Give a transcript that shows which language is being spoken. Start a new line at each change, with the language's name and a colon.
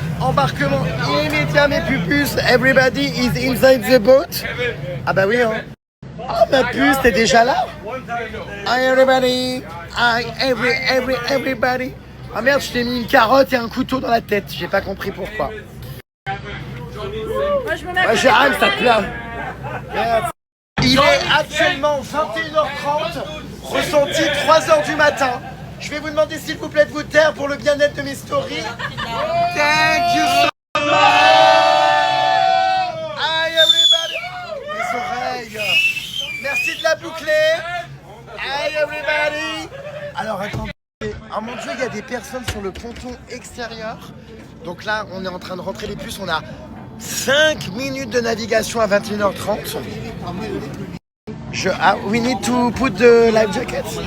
French: Embarquement immédiat, mes pupus.
English: Everybody is inside the boat.
French: Ah bah oui, hein. Oh, ma puce, t'es déjà là?
English: Hi everybody. Hi everybody.
French: Ah merde, je t'ai mis une carotte et un couteau dans la tête. J'ai pas compris pourquoi. Moi, je me mets Ouais, Gérald, ça te plaît. Merde. Il est actuellement 21h30, ressenti 3h du matin. Je vais vous demander s'il vous plaît de vous taire pour le bien-être de mes stories.
English: Thank you so much. Hi everybody.
French: Les oreilles. Merci de la boucler.
English: Hi everybody.
French: Alors attendez. Oh mon Dieu, il y a des personnes sur le ponton extérieur. Donc là, on est en train de rentrer les puces. On a 5 minutes de navigation à 21h30.
English: We need to put the life jacket.